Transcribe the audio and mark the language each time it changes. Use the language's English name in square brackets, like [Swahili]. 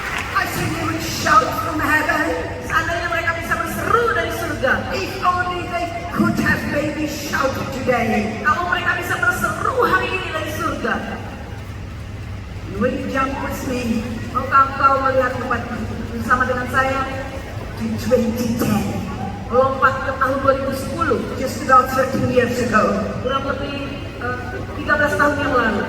[English] I think they would shout from heaven. [Indonesian] Seandainya mereka bisa berseru dari surga. [English] If only they could have maybe shouted today. [Indonesian] Kalau mereka bisa berseru hari ini dari surga. [English] Will you jump with me? [Indonesian] Maukah engkau melihat bersama dengan saya [English] to 2010? [Indonesian] Lompat ke tahun 2010. [English] Just about 13 years ago. [Indonesian] Kurang lebih 13 tahun yang lalu.